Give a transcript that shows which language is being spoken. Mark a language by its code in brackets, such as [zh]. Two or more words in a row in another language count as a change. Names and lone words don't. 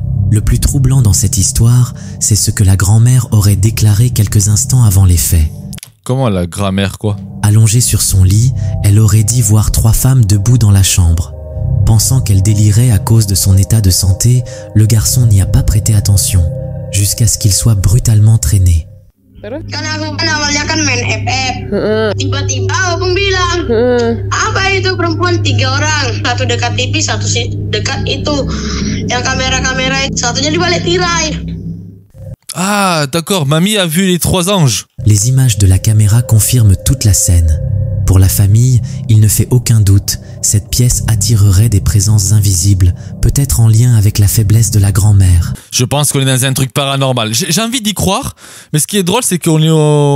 [fr] Le plus troublant dans cette histoire, c'est ce que la grand-mère aurait déclaré quelques instants avant les faits. Comment la grand-mère quoi? Allongée sur son lit, elle aurait dit voir 3 femmes debout dans la chambre. Pensant qu'elle délirait à cause de son état de santé, le garçon n'y a pas prêté attention, jusqu'à ce qu'il soit brutalement traîné. [id] Kan aku kan awalnya kan main FF. Tiba-tiba Opung bilang, apa itu perempuan 3 orang, satu dekat TV, satu dekat itu yang kamera-kamera, satunya di balik tirai. [fr] Ah, d'accord, mamie a vu les 3 anges. Les images de la caméra confirment toute la scène. Pour la famille, il ne fait aucun doute, cette pièce attirerait des présences invisibles, peut-être en lien avec la faiblesse de la grand-mère. Je pense qu'on est dans un truc paranormal. J'ai envie d'y croire, mais ce qui est drôle, c'est qu'on est au...